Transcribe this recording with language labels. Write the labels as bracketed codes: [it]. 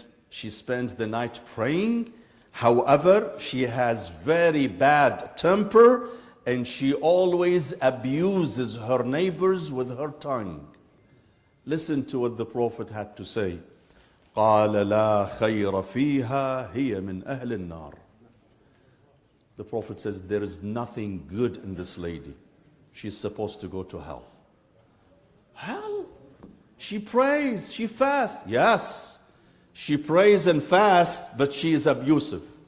[en] She spends the night praying. However, she has very bad temper and she always abuses her neighbors with her tongue. Listen to what the Prophet had to say. [ar] قال لا خير فيها هي من أهل النار. [en] The Prophet says there is nothing good in this lady. She's supposed to go to hell. Hell? She prays, she fasts. Yes, she prays and fasts, but she is abusive.